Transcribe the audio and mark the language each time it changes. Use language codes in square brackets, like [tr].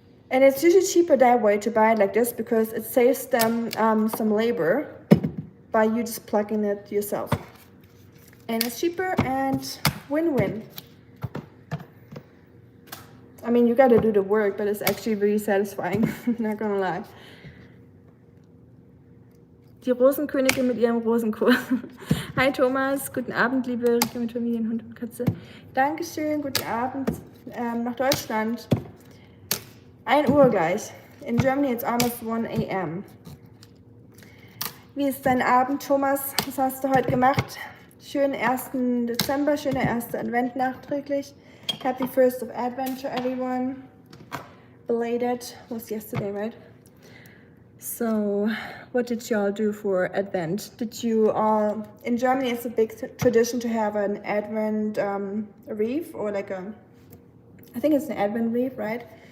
[en] And it's usually cheaper that way to buy it like this because it saves them some labor by you just plucking it yourself. And it's cheaper and win-win. I mean, you gotta do the work, but it's actually really satisfying, not gonna lie. [de] Die Rosenkönigin mit ihrem Rosenkohl. Hi Thomas, guten Abend, liebe Rike mit Familien, Hund und Katze. Dankeschön, guten Abend nach Deutschland. 1 Uhr gleich. [en] In Germany it's almost 1 a.m. [de] Wie ist dein Abend, Thomas? Was hast du heute gemacht? Schönen 1. Dezember, schöner 1. Advent nachträglich. [en] Happy 1st of Advent to everyone. Belated was yesterday, right? So, what did y'all do for Advent? Did you all, in Germany it's a big tradition to have an Advent wreath, or like I think it's an Advent wreath, right?